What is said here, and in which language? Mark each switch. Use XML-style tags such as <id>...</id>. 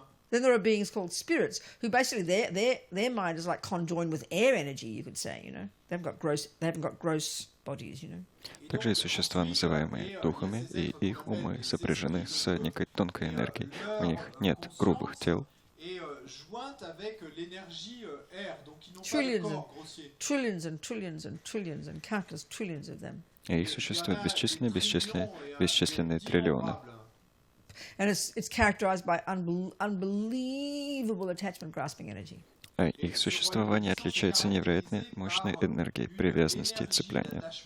<en>Then there are beings called spirits, who basically their mind is like conjoined with air energy, you could say. They haven't got gross bodies, you know.</en> <ru>Также и существа, называемые духами, и их умы сопряжены с некой тонкой энергией. У них нет грубых тел,</ru> <fr>et jointe avec l'énergie air, donc ils n'ont pas de</fr> <en>Trillions</en> <fr>corps grossier.</fr> <en>Trillions and trillions and trillions and countless trillions of them.</en> <ru>и их существует бесчисленные триллионы.</ru> <en>And it's characterized by unbelievable attachment grasping energy.</en> <ru>А их существование отличается невероятной мощной энергией привязанности и цепляния.</ru>